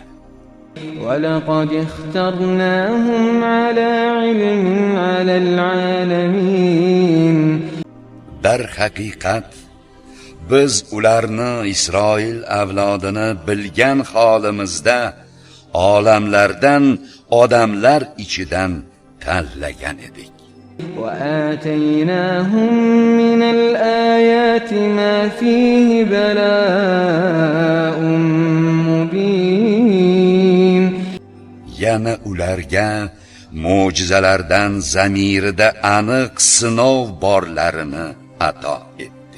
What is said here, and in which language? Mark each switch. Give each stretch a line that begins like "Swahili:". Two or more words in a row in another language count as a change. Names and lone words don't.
Arabic: ولقد اخترناهم على علم على العالمين.
Uzbek: Dar haqiqat biz ularni Isroil avlodini bilgan holimizda olamlardan odamlar ichidan tanlagan edik.
Arabic: وآتيناهم من الآيات ما فيه بلاء مبين.
Uzbek: Yana ularga mo'jizalardan zamirida aniq sinov borlarini ato etdik.